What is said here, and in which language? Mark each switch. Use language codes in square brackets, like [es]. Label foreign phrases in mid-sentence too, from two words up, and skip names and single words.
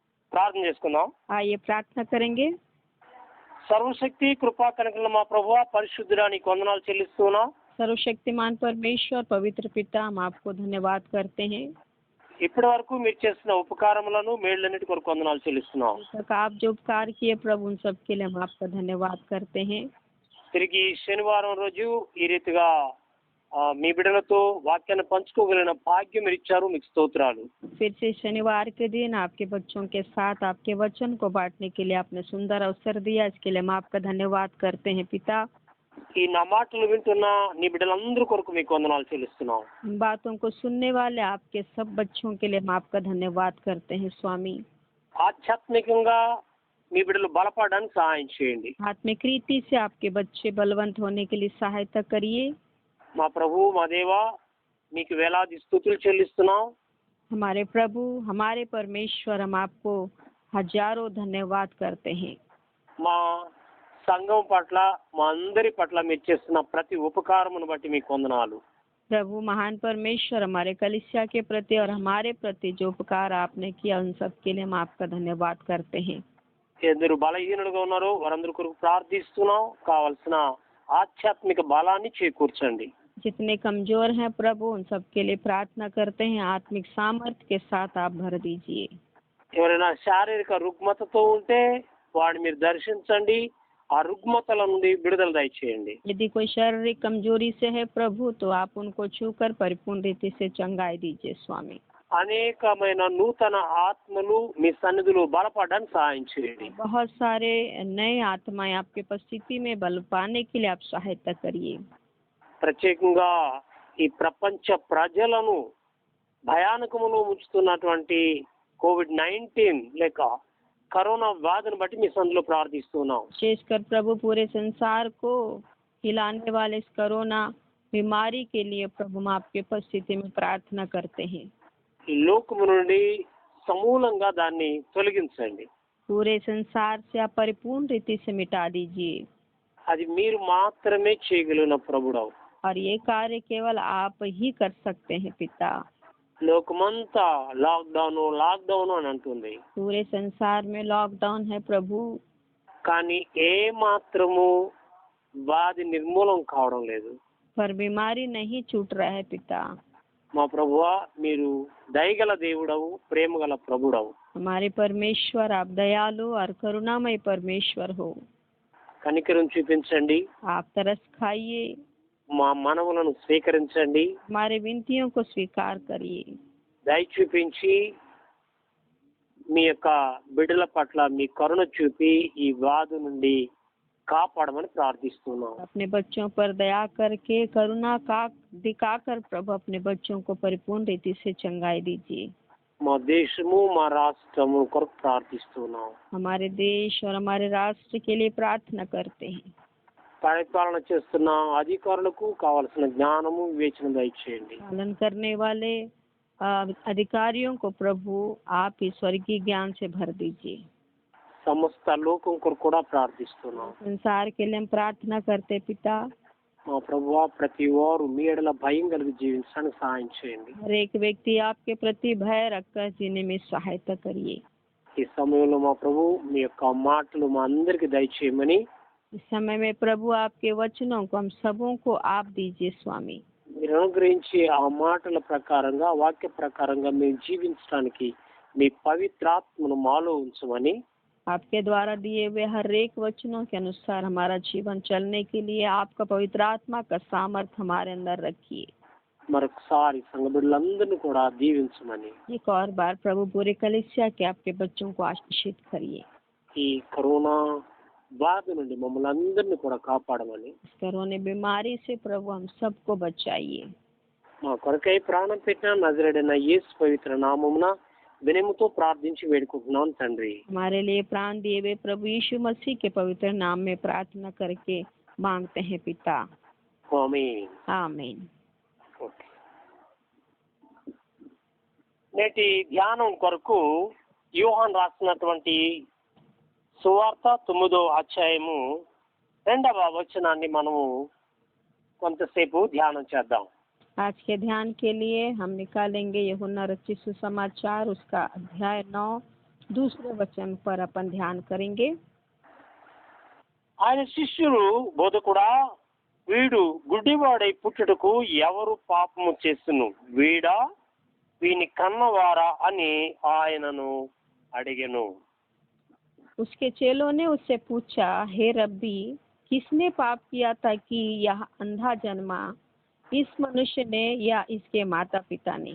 [te] ప్రార్థన చేసుకుందాం. [hi] आइए प्रार्थना करेंगे। [te] సర్వశక్తి కృపా కనికరముల మా ప్రభువా, పరిశుద్ధుడా నీకు వందనాలు చెల్లిస్తున్నాం. [hi] सर्वशक्तिमान परमेश्वर पवित्र पिता, हम आपको धन्यवाद करते हैं। [te] ఇప్పటి వరకు మీరు చేసిన ఉపకారములను మేళ్ళన్నిటి కొరకు వందనాలు చెల్లిస్తున్నాం. [hi] अभी तक आप जो उपकार किए प्रभु, उन सब के लिए हम आपका धन्यवाद करते हैं। [te] తిరిగి శనివారం రోజు ఈ రీతిగా మీ బిడ్డలతో వాక్యాన్ని పంచుకోగలిగిన భాగ్యం మీరు ఇచ్చారు, మీకు స్తోత్రాలు. [hi] फिर से शनिवार के दिन आपके बच्चों के साथ आपके वचन को बांटने के लिए आपने सुंदर अवसर दिया, इसके लिए हम आपका धन्यवाद करते हैं पिता। [te] ఈ నా మాటలు వింటున్న నీ బిడ్డలందరి కొరకు మీకు వందనాలు చెల్లిస్తున్నాం. [hi] इन बातों को सुनने वाले आपके सब बच्चों के लिए हम आपका धन्यवाद करते हैं स्वामी। [te] ఆధ్యాత్మికంగా మీ బిడ్డలు బలపడడానికి సహాయం చేయండి. [hi] आत्मिक रीति से आपके बच्चे बलवंत होने के लिए सहायता करिए। [te] మా ప్రభు, మా దేవా, మీకు వేలాది స్తుతులు చెల్లిస్తున్నాం. [hi] हमारे प्रभु, हमारे परमेश्वर, हम आपको हजारों धन्यवाद करते हैं। [te] మా సంఘం పట్ల, మా అందరి పట్ల మీరు చేస్తున్న ప్రతి ఉపకారమును బట్టి మీకు వందనాలు. [hi] प्रभु महान परमेश्वर, हमारे कलीसिया के प्रति और हमारे प्रति जो उपकार आपने किया, उन सब के लिए हम आपका धन्यवाद करते हैं। [te] ఎందరు బలహీనులుగా ఉన్నారో వారందరి కొరకు ప్రార్థిస్తున్నాం. కావలసిన ఆధ్యాత్మిక బలాన్ని చేకూర్చండి. [hi] जितने कमजोर हैं प्रभु, उन सब के लिए प्रार्थना करते हैं, आत्मिक सामर्थ्य के साथ आप भर दीजिए। [te] ఎవరైనా శారీరక రుగ్మతతో ఉంటే వాడిని మీరు దర్శించండి, ఆ రుగ్మతల నుండి విడుదల దయచేయండి. [hi] यदि कोई शारीरिक कमजोरी से है प्रभु, तो आप उनको छूकर परिपूर्ण रीति से चंगाई दीजिए स्वामी। [te] అనేకమైన నూతన ఆత్మలు మీ సన్నిధిలో బలపడడానికి సహాయం చేయండి. [hi] बहुत सारे नए आत्माएं आपके उपस्थिति में बल पाने के लिए आप सहायता करिए। [te] ప్రత్యేకంగా ఈ ప్రపంచ ప్రజలను భయానకములో ఉంచుతున్నటువంటి కోవిడ్-19 లేక కరోనా వ్యాధిని బట్టి మీ సన్నిధిలో ప్రార్థిస్తున్నాం. [hi] विशेषकर प्रभु पूरे संसार को हिलाने वाले इस कोरोना बीमारी के लिए प्रभु हम आपके उपस्थिति में प्रार्थना करते हैं। [te] ఈ లోకము నుండి సమూలంగా దాన్ని తొలగించండి. [hi] पूरे संसार से आप परिपूर्ण रीति से मिटा दीजिए। [te] అది మీరు మాత్రమే చేయగలిగిన ప్రభుడవు. [hi] और ये कार्य केवल आप ही कर सकते हैं पिता। [te] లోకమంతా లాక్డౌన్ అని అంటుంది, [hi] पूरे संसार में लॉकडाउन है प्रभु, [te] కానీ ఏ మాత్రము వ్యాధి నిర్మూలం కావడం లేదు. [hi] पर बीमारी नहीं छूट रहा है पिता। [te] మా ప్రభువా, మీరు దయగల దేవుడవు, ప్రేమగల ప్రభుడవు. [hi] हमारे परमेश्वर, आप दयालु और करुणामय परमेश्वर हो। [te] కనికరం చూపించండి, [hi] आप तरस खाइए, [te] మా మనవులను స్వీకరించండి, [hi] हमारे विनतियों को स्वीकार करिए। [te] దయ చూపించి మీ యొక్క బిడ్డల పట్ల మీ కరుణ చూపి ఈ వ్యాధి నుండి కాపాడమని ప్రార్థిస్తున్నాం. [hi] अपने बच्चों पर दया करके करुणा का दिखाकर प्रभु अपने बच्चों को परिपूर्ण रीति से चंगाई दीजिए। [te] మా దేశము, మా రాష్ట్రము కొరకు ప్రార్థిస్తున్నాం. [hi] हमारे देश और हमारे राष्ट्र के लिए प्रार्थना करते हैं। [te] పరిపాలన చేస్తున్న అధికారులకు కావలసిన జ్ఞానము, వివేచన దయచేయండి. [hi] पालन करने वाले अधिकारियों को प्रभु आप ही स्वर्गीय ज्ञान से भर दीजिए। [te] సమస్త లోకం కొరకు కూడా ప్రార్థిస్తున్నాం. [hi] संसार के लिए हम प्रार्थना करते पिता। [te] మా ప్రభువా, ప్రతి వారు మీ ఎడల భయం కలిగి జీవించడానికి సహాయం చేయండి. [hi] हर एक व्यक्ति आपके प्रति भय रखकर जीने में सहायता करिए। [te] ఈ సమయంలో మా ప్రభు మీ యొక్క మాటలు మా అందరికి దయచేయమని, [hi] इस समय में प्रभु आपके वचनों को हम सबों को आप दीजिए स्वामी। [te] మీరు అనుగ్రహించి ఆ మాటల ప్రకారంగా, వాక్య ప్రకారంగా మేము జీవించడానికి మీ పవిత్రాత్మను మాలో ఉంచమని, [hi] आपके द्वारा दिए हुए हर एक वचनों के अनुसार हमारा जीवन चलने के लिए आपका पवित्र आत्मा का सामर्थ्य हमारे अंदर रखिए। [te] మరొకసారి సంఘ బిడ్డలందరినీ కూడా దీవించమని, [hi] एक और बार प्रभु पूरे कलीसिया के आपके बच्चों को आशीषित करिए। [te] ఈ కరోనా వ్యాధి నుండి మమ్మల్ని అందరినీ కూడా కాపాడమని, [hi] इस कोरोना बीमारी से प्रभु हम सबको बचाइए। [te] మా కొరకై ప్రాణం పెట్టిన నజరేయుడైన యేసు పవిత్ర నామమున వినయముతో ప్రార్థించి వేడుకుంటున్నాను తండ్రి. [hi] हमारे लिए प्राण दिए हुए प्रभु यीशु मसीह के पवित्र नाम में प्रार्थना करके मांगते हैं पिता, [te] ఆమేన్. [hi] आमीन। [te] ఓకే. నేటి ధ్యానం కొరకు యోహాన్ రాసినటువంటి సువార్త 9వ అధ్యాయము 2వ వచనాన్ని మనము కొంతసేపు ధ్యానం చేద్దాం. [hi] आज के ध्यान के लिए हम निकालेंगे यूहन्ना रचित सुसमाचार उसका अध्याय 9 दूसरे वचन पर अपन ध्यान करेंगे। [te] ఆయన శిష్యులు బోధకుడా వీడు గుడ్డివాడై పుట్టుటకు ఎవరు పాపము చేస్తును, వీడా వీని కన్నవారా అని ఆయనను అడిగెను. [hi] उसके चेलों ने उससे पूछा, हे रब्बी, किसने पाप किया था कि यह अंधा जन्मा, इस मनुष्य ने या इसके माता पिता ने?